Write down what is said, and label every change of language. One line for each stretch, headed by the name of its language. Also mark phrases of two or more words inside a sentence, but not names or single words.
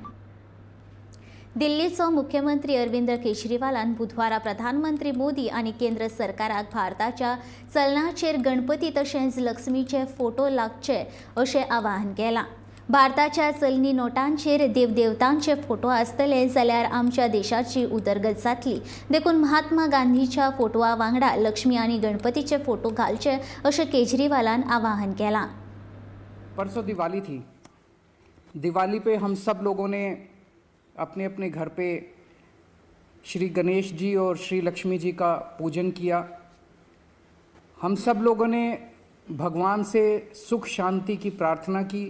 Konkani: दिल्लीचो मुख्यमंत्री अरविंद केजरीवालान बुधवारा प्रधानमंत्री मोदी आणि केंद्र सरकाराक भारताच्या चलनाचेर गणपती तशेंच लक्ष्मीचे फोटो लागचे अशें आवाहन केलां. भारताच्या चलनी नोटांचेर देवदेवतांचे फोटो आसतले जाल्यार आमच्या देशाची उदरगत जातली. देखून महात्मा गांधीच्या फोटोआ वांगडा लक्ष्मी आनी गणपतीचे फोटो घालचे अशें केजरीवालान आवाहन केलां.
Hindi: परसों दिवाली थी दिवाली पे हम सब लोगों ने अपने अपने घर पे श्री गणेश जी और श्री लक्ष्मी जी का पूजन किया। हम सब लोगों ने भगवान से सुख शांति की प्रार्थना की।